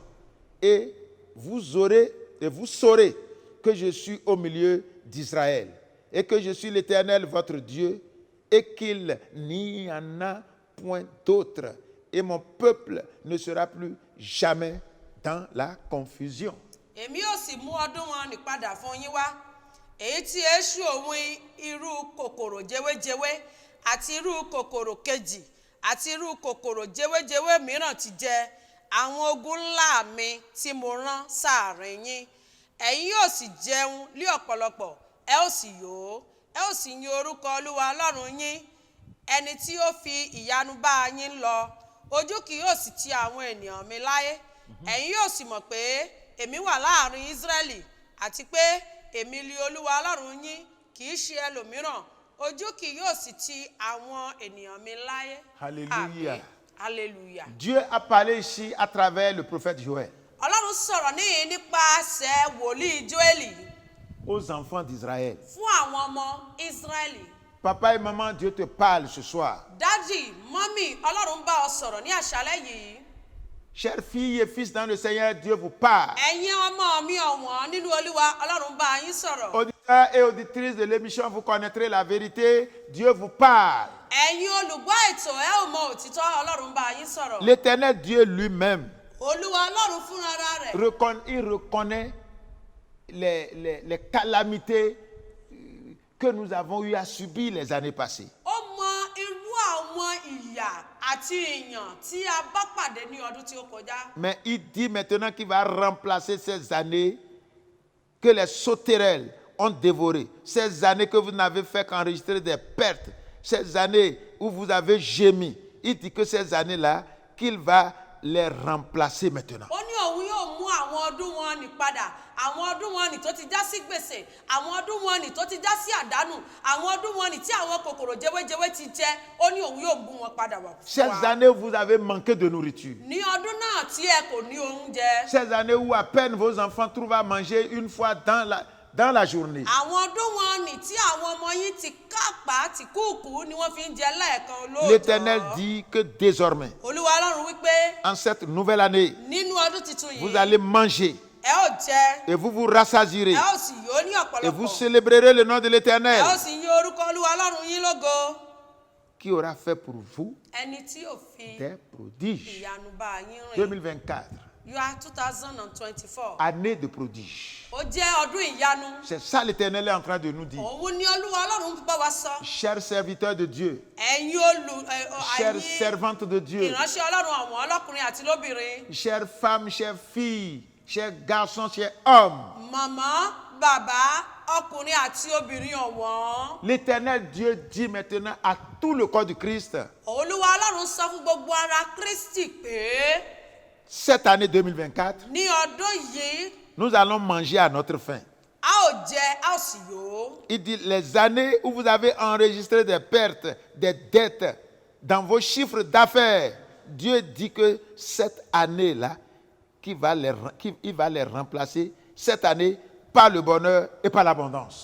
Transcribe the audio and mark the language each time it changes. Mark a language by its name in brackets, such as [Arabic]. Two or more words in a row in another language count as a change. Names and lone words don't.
[French] Et vous saurez que je suis au milieu d'Israël et que je suis l'Éternel, votre Dieu, et qu'il n'y en a point d'autre. Et mon peuple ne sera plus jamais dans la confusion. [Yoruba] èmi ò sì mú ọdún wọn ní padà fún yín wá èyí tí èṣù òun irú kòkòrò jẹwéjẹwé àti irú kòkòrò kejì àti irú kòkòrò jẹwéjẹwé mìíràn ti jẹ àwọn ogun ńlá mi tí mo rán sáàrin yín ẹ̀yin yóò sì jẹun lé ọ̀pọ̀lọpọ̀ ẹ ó sì yó ẹ ó sì yin orúkọ Olúwa Ọlọ́run yín ẹni tí ó fi ìyanu bá yín lọ ojú kì yóò sì ti àwọn ènìyàn mi láyé ẹ̀yin yóò sì mọ̀ pé èmi wà láàrin Ísírẹ́lì àti pé èmi li Olúwa Ọlọ́run yín kì í ṣe ẹlòmíràn ojú kì yóò sì ti àwọn ènìyàn mi láyé. [French] Alléluia. [Yoruba] Àmín. Alléluia. [French] Dieu a parlé ici à travers le prophète Joël [Yoruba] Ọlọ́run sọ̀rọ̀ níyìn nípasẹ̀ wòlíì Jóẹ́lì [French] aux enfants d'Israël. [Yoruba] fún àwọn ọmọ Ísírẹ́lì. [French] Papa et maman, Dieu te parle ce soir. [Yoruba] Dádì, mọ́mì, Ọlọ́run bá ọ sọ̀rọ̀ ní àṣálẹ́ yìí. [French] Chers filles et fils dans le Seigneur, Dieu vous parle. [Yoruba] ẹ̀yin ọmọ mi ọ̀wọ́n nínú Olúwa Ọlọ́run bá yín sọ̀rọ̀. [French] Auditeurs et auditrices de l'émission, vous connaîtrez la vérité. Dieu vous parle. [Yoruba] ẹ̀yin olùgbọ́ ètò ẹ ò mọ òtítọ́ Ọlọ́run bá yín sọ̀rọ̀. [French] L'Éternel Dieu lui-même, [Yoruba] Olúwa Ọlọ́run fúnra rẹ̀. [French] il reconnaît les calamités que nous avons eu à subir les années passées. [Yoruba] ó mọ irú àwọn ìyà àti ìyàn tí a bá pàdé ní ọdún tí ó kọjá. [French] Mais il dit maintenant qu'il va remplacer ces années que les sauterelles ont dévorées. Ces années que vous n'avez fait qu'enregistrer des pertes. Ces années où vous avez gémi. Il dit que ces années-là, qu'il va les remplacer maintenant. [Yoruba] ó ní òun yóò mú àwọn ọdún wọn nì padà, àwọn ọdún wọn nì tó ti já sí gbèsè, àwọn ọdún wọn nì tó ti já sí àdánù, àwọn ọdún wọn nì tí àwọn kòkòrò jẹwéjẹwé ti jẹ, ó ní òun yóò mú wọn padà wá. [French] Ces années où vous avez manqué de nourriture. [Yoruba] ní ọdún náà tí ẹ kò ní oúnjẹ. [French] Ces années où à peine vos enfants trouvent à manger une fois dans la journée. [Yoruba] àwọn ọdún wọn nì tí àwọn ọmọ yín ti kápá ti kúùkù ni wọ́n fi ń jẹ lẹ́ẹ̀kan lóòjọ́. [French] L'Éternel dit que désormais, [Yoruba] olúwa ọlọ́run wípé [French] en cette nouvelle année, [Yoruba] nínú ọdún tuntun yìí [French] vous allez manger [Yoruba] ẹ ó jẹ [French] et vous vous rassasirez [Yoruba] ẹ ó sì yó ní [French] et vous [Yoruba] ọ̀pọ̀lọpọ̀ [French] célébrerez le nom de [Yoruba] ẹ [French] l'Éternel [Yoruba] ó sì yìn orúkọ olúwa ọlọ́run yín lógo. [French] qui aura fait pour vous [Yoruba] ẹni tí ò fi [French] des prodiges. [Yoruba] ìyanu bá yín rìn. [French] 2024, [Yoruba] yóò 2024 [French] année de prodiges. [Yoruba] ó jẹ́ ọdún ìyanu. [French] C'est ça l'Éternel est en train de nous dire. [Yoruba] òun ni olúwa ọlọ́run bá wa sọ. [French] Chers serviteurs de Dieu, [Yoruba] ẹ̀yin [French] chères [Yoruba] ẹ̀yin [French] servantes de Dieu, [Yoruba] ìránṣẹ́ ọlọ́run àwọn ọlọ́kùnrin àti lóbìnrin. [French] chères femmes, chères filles, chers garçons, chers hommes, [Yoruba] màmá bàbá ọkùnrin àti obìnrin ọ̀wọ́n. [French] l'Éternel Dieu dit maintenant à tout le corps du Christ, [Yoruba] olúwa ọlọ́run sọ fún gbogbo ara kristi pé [French] cette année 2024, [Yoruba] ní ọdún yìí [French] nous allons manger à notre faim. [Yoruba] a ó jẹ a ó sì yó. [French] Il dit les années où vous avez enregistré des pertes, des dettes dans vos chiffres d'affaires, Dieu dit que cette année-là, il va les remplacer, cette année, par le bonheur et par l'abondance.